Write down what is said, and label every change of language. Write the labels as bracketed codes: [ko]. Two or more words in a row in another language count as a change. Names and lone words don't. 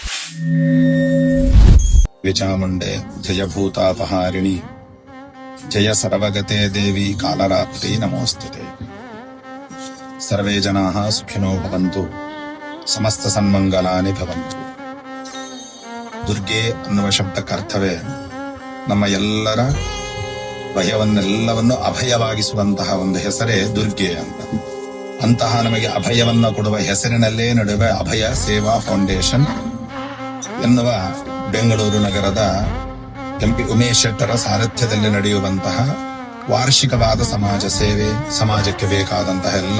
[sa] ವಿಚಾಮುಂಡೆ ಜಯ ಭೂತಾಪಹಾರಿಣಿ ಜಯ ಸರ್ವಗತೆ ದೇವಿ ಕಾಲರಾತ್ರಿ ನಮೋಸ್ತುತೆ. ಸರ್ವೇ ಜನಾಃ ಸುಖಿನೋ ಭವಂತು, ಸಮಸ್ತ ಸನ್ಮಂಗಲಾನಿ ಭವಂತು. [kn] ದುರ್ಗೆ ಅನ್ನುವ ಶಬ್ದಕ್ಕರ್ಥವೇ ನಮ್ಮ ಎಲ್ಲರ ಭಯವನ್ನೆಲ್ಲವನ್ನು ಅಭಯವಾಗಿಸುವಂತಹ ಒಂದು ಹೆಸರೇ ದುರ್ಗೆ ಅಂತ. ಅಂತಹ ನಮಗೆ ಅಭಯವನ್ನ ಕೊಡುವ ಹೆಸರಿನಲ್ಲೇ ನಡುವೆ ಅಭಯ ಸೇವಾ ಫೌಂಡೇಶನ್ ಎನ್ನುವ ಬೆಂಗಳೂರು ನಗರದ ಎಂಪಿ ಉಮೇಶ್ ಶೆಟ್ಟರ ಸಾರಥ್ಯದಲ್ಲಿ ನಡೆಯುವಂತಹ ವಾರ್ಷಿಕವಾದ ಸಮಾಜ ಸೇವೆ, ಸಮಾಜಕ್ಕೆ ಬೇಕಾದಂತಹ ಎಲ್ಲ